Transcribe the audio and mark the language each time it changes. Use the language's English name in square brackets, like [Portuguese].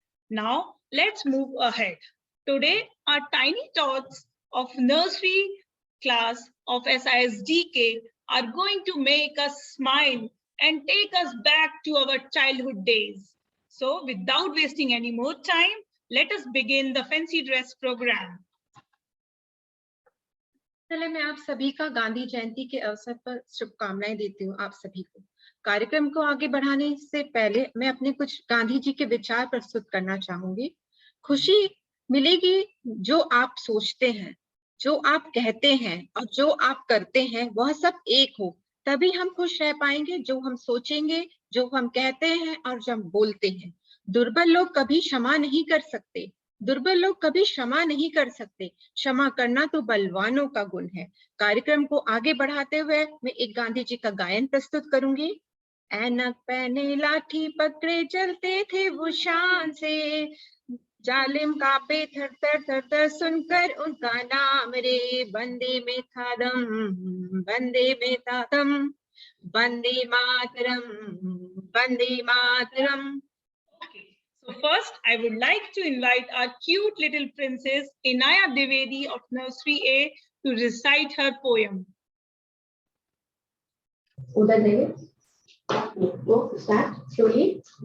[English] Now, let's move ahead. Today, our tiny tots of nursery class of SISDK are going to make us smile and take us back to our childhood days. So, without wasting any more time, let us begin the fancy dress program. [Hindi] चले मैं आप सभी का गांधी जयंती के अवसर पर शुभकामनाएं देती हूँ आप सभी को। कार्यक्रम को आगे बढ़ाने से पहले मैं अपने कुछ गांधी जी के विचार प्रस्तुत करना चाहूंगी। खुशी मिलेगी जो आप सोचते हैं, जो आप कहते हैं और जो आप करते हैं वह सब एक हो, तभी हम खुश रह पाएंगे। जो हम सोचेंगे, जो हम कहते हैं और जो हम बोलते हैं। दुर्बल लोग कभी क्षमा नहीं कर सकते, दुर्बल लोग कभी क्षमा नहीं कर सकते, क्षमा करना तो बलवानों का गुण है। कार्यक्रम को आगे बढ़ाते हुए मैं एक गांधी जी का गायन प्रस्तुत करूंगी। ऐनक पहने लाठी पकड़े चलते थे वो शान से, जालिम कांपे थर थर थर थर सुनकर उनका नाम रे। बंदे में था दम, बंदे में था दम, Vande Mataram, Vande Mataram. [English] So first, I would like to invite our cute little princess Inaya Dwivedi of Nursery A to recite her poem. Uda David, go start slowly.